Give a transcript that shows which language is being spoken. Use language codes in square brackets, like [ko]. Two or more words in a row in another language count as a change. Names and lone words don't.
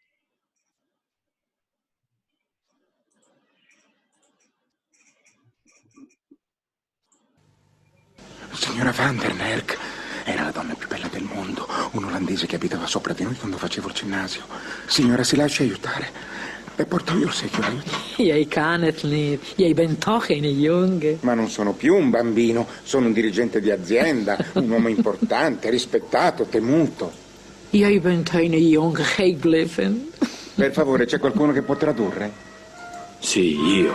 [it] Signora Van der Merk era la donna più bella del mondo, un olandese che abitava sopra di noi quando facevo il ginnasio. Signora, si lasci aiutare. E porto io il secchio, aiuto. [nl] Jij kan het niet. Jij bent toch geen jongen. [it] Ma non sono più un bambino, sono un dirigente di azienda, un uomo importante, rispettato, temuto. [nl] Jij bent geen jongen gebleven. [it] Per favore, c'è qualcuno che può tradurre? Sì, io.